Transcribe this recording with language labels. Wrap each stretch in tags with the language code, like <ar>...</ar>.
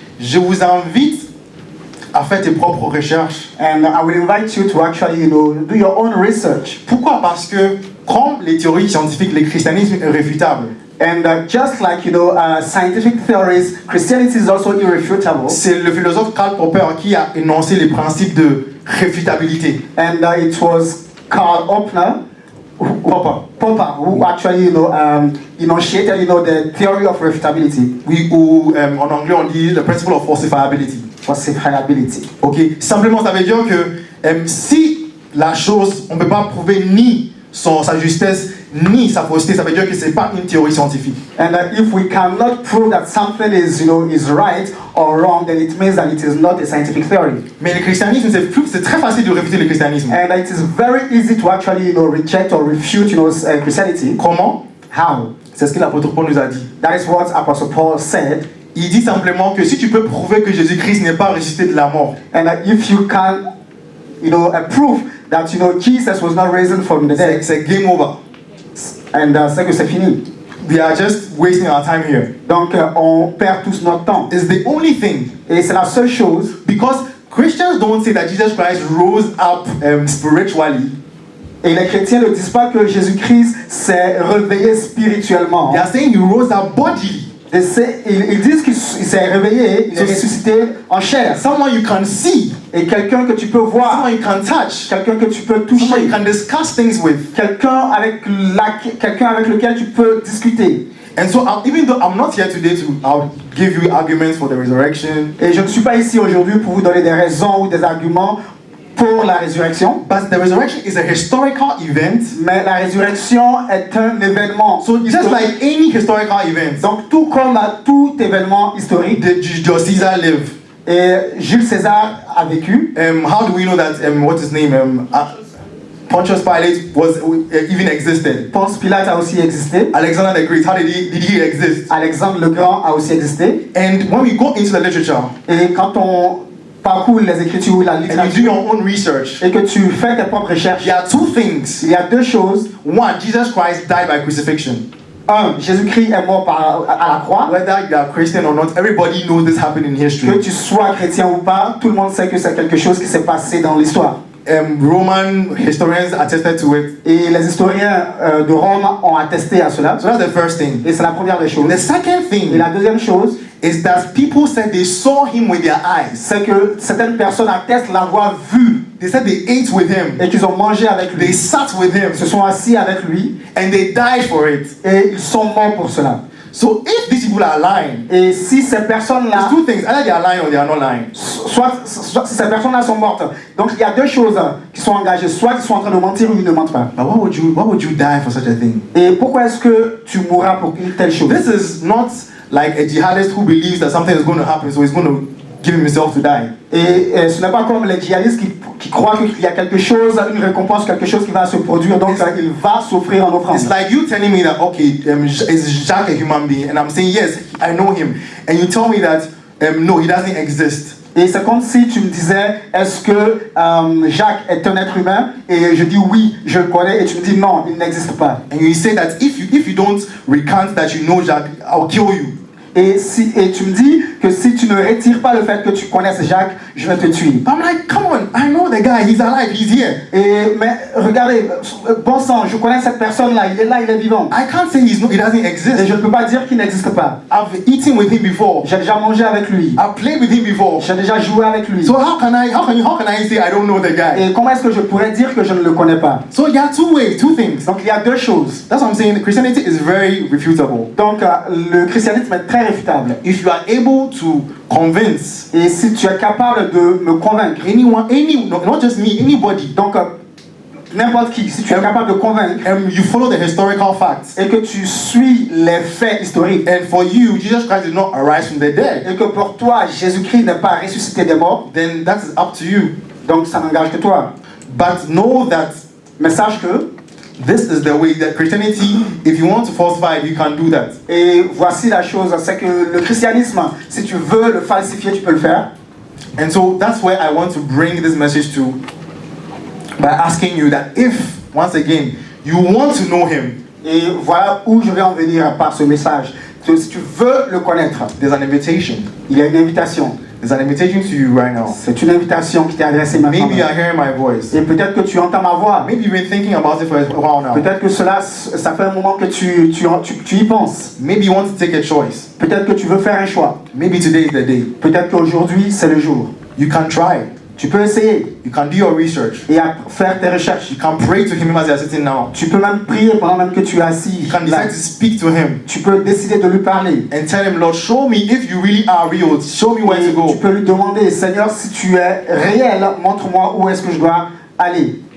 <fr>je vous invite à faire tes propres recherches.</fr> <en>and I will invite you to actually, do your own research.</en> <fr>Pourquoi? Parce que, comme les théories scientifiques, le christianisme est réfutable.</fr> <en>And just like, scientific theories, Christianity is also irrefutable.</en> <fr>C'est le philosophe Karl Popper qui a énoncé les principes de réfutabilité.</fr> <en>And it was Karl Popper Papa, who actually, initiated, the theory of refutability.</en> <fr>Oui, ou en anglais on dit le</fr> <en>principle of falsifiability. Falsifiability.</en> <fr>Ok, simplement ça veut dire que si la chose, on ne peut pas prouver ni sa justesse ni sa fausseté, ça veut dire que c'est pas une théorie scientifique.</fr> <en>And if we cannot prove that something is right or wrong, then it means that it is not a scientific theory.</en> <fr>Mais le christianisme, c'est très facile de réfuter le christianisme.</fr> <en>And it is very easy to actually, reject or refute, Christianity.</en> <fr>Comment?</fr> <en>How?</en> <fr>C'est ce que l'apôtre Paul nous a dit.</fr> <en>That is what Apostle Paul said.</en> <fr>Il dit simplement que si tu peux prouver que Jésus-Christ n'est pas ressuscité de la mort,</fr> <en>And if you can, prove that, Jesus was not risen from the dead,</en> <fr>c'est game over. and c'est que c'est fini.</fr> <en>We are just wasting our time here.</en> <fr>Donc, on perd tous notre temps.</fr> <en>It's the only thing.</en> <fr>Et c'est la seule chose.</fr> <en>Because Christians don't say that Jesus Christ rose up spiritually.</en> <fr>Et les chrétiens ne disent pas que Jésus-Christ s'est réveillé spirituellement.</fr> <en>They are saying he rose up bodily.</en> <fr>Ils disent qu'il s'est réveillé, il est ressuscité en chair.</fr> <en>Someone you can see.</en> <fr>Et quelqu'un que tu peux voir.</fr> <en>Someone you can touch.</en> <fr>Quelqu'un que tu peux toucher.</fr> <en>Someone you can discuss things with.</en> <fr>Quelqu'un avec lequel tu peux discuter.</fr> <en>And so, even though I'm not here today I'll give you arguments for the resurrection.</en> <fr>Et je ne suis pas ici aujourd'hui pour vous donner des raisons ou des arguments pour la résurrection.</fr> <en>But the resurrection is a historical event.</en> <fr>Mais la résurrection est un événement.</fr> <en>So just like any historical event.</en> <fr>Donc tout comme tout événement historique.</fr> <en>Did Julius Caesar live?</en> <fr>Et Jules César a vécu.</fr> <en>How do we know that? What's his name? Pontius Pilate even existed.</en> <fr>Ponce Pilate a aussi existé.</fr> <en>Alexander the Great, how did he exist?</en> <fr>Alexandre le Grand a aussi existé.</fr> <en>And when we go into the literature,</en> <fr>et quand on parcours les écritures ou la littérature,</fr> <en>and you do your own research,</en> <fr>et que tu fais tes propres recherches,</fr> <en>there are two things.</en> <fr>Il y a deux choses.</fr> <en>One, Jesus Christ died by crucifixion.</en> <fr>Un, Jésus-Christ est mort à la croix.</fr> <en>Whether you are Christian or not, everybody knows this happened in history.</en> <fr>Que tu sois chrétien ou pas, tout le monde sait que c'est quelque chose qui s'est passé dans l'histoire.</fr> <en>Roman historians attested to it.</en> <fr>Et les historiens de Rome ont attesté à cela.</fr> <en>So that's the first thing.</en> <fr>Et c'est la première des choses.</fr> <en>The second thing.</en> <fr>Et la deuxième chose,</fr> <en>is that people said they saw him with their eyes.</en> <fr>C'est que certaines personnes attestent l'avoir vu.</fr> <en>They said they ate with him.</en> <fr>Et qu'ils ont mangé avec lui.</fr> <en>They sat with him.</en> <fr>Ils se sont assis avec lui.</fr> <en>And they died for it.</en> <fr>Et ils sont morts pour cela.</fr> <en>So if these people are lying,</en> <fr>et si ces personnes-là,</fr> <en>there's two things: either they are lying or they are not lying.</en> <fr>Soit ces personnes-là sont mortes. Donc il y a deux choses qui sont engagées: soit ils sont en train de mentir ou ils ne mentent pas.</fr> <en>But why would you die for such a thing?</en> <fr>Et pourquoi est-ce que tu mourras pour une telle chose?</fr> <en>This is not like a jihadist who believes that something is going to happen, so he's going to give himself to die.</en> <fr>Et ce n'est pas comme les djihadistes qui croient qu'il y a quelque chose, une récompense, quelque chose qui va se produire, donc il va s'offrir en offrande.</fr> <en>It's like you telling me that, okay, is Jacques a human being? And I'm saying, yes, I know him. And you tell me that, no, he doesn't exist.</en> <fr>Et c'est comme si tu me disais, est-ce que Jacques est un être humain? Et je dis oui, je le connais, et tu me dis non, il n'existe pas.</fr> <en>And you say that if you don't recant that you know Jacques, I'll kill you.</en> <fr>Et tu me dis que si tu ne retires pas le fait que tu connaisses Jacques, je vais te tuer.</fr> <en>I'm like, come on, I know the guy, he's alive, he's here.</en> <fr>Mais regardez, bon sang, je connais cette personne-là, il est là, il est vivant.</fr> <en>I can't say he doesn't exist.</en> <fr>Et je ne peux pas dire qu'il n'existe pas.</fr> <en>I've eaten with him before.</en> <fr>J'ai déjà mangé avec lui.</fr> <en>I've played with him before.</en> <fr>J'ai déjà joué avec lui.</fr> <en>So how can I say I don't know the guy?</en> <fr>Et comment est-ce que je pourrais dire que je ne le connais pas?</fr> <en>So there are two things.</en> <fr>Donc il y a deux choses.</fr> <en>That's what I'm saying. Christianity is very refutable.</en> <fr>Donc le christianisme est très réfutable.</fr> <en>If you are able to convince,</en> <fr>et si tu es capable de me convaincre,</fr> <en>not just me, anybody.</en> <fr>Donc n'importe qui, si tu es capable de convaincre,</fr> <en>you follow the historical facts,</en> <fr>et que tu suis les faits historiques,</fr> <en>and for you, Jesus Christ did not arise from the dead,</en> <fr>et que pour toi, Jésus-Christ n'est pas ressuscité des morts,</fr> <en>then that is up to you.</en> <fr>Donc ça n'engage que toi.</fr> <en>But know that,</en> <fr>mais sache que</fr> <en>this is the way that Christianity, if you want to falsify it, you can do that.</en> <fr>Et voici la chose, c'est que le christianisme, si tu veux le falsifier, tu peux le faire.</fr> <en>And so that's where I want to bring this message to, by asking you that if, once again, you want to know him.</en> <fr>Et voilà où je vais en venir par ce message. Si tu veux le connaître,</fr> <en>there's an invitation.</en> <fr>Il y a une invitation.</fr> <en>There's an invitation to you right now.</en> <fr>C'est une invitation qui t'est adressée maintenant.</fr> <en>Maybe you are hearing my voice.</en> <fr>Et peut-être que tu entends ma voix.</fr> <en>Maybe you've been thinking about it for a while now.</en> <fr>Peut-être que ça fait un moment que tu y penses.</fr> <en>Maybe you want to take a choice.</en> <fr>Peut-être que tu veux faire un choix.</fr> <en>Maybe today is the day.</en> <fr>Peut-être qu'aujourd'hui c'est le jour.</fr> <en>You can try.</en> <fr>Tu peux essayer</fr> <en>You can do your research.</en> <fr>et faire tes recherches.</fr> <en>You can pray to him as you are sitting now.</en> <fr>Tu peux même prier pendant même que tu es assis.</fr> <en>You can</en> <fr>là.</fr> <en>decide to speak to him</en> <fr>Tu peux décider de lui parler.</fr> <en>and tell him, Lord, show me if you really are real. Show me where to</en> <fr>Et</fr> <en>go.</en> <fr>tu peux lui demander, Seigneur, si tu es réel, montre-moi où est-ce que je dois aller.</fr>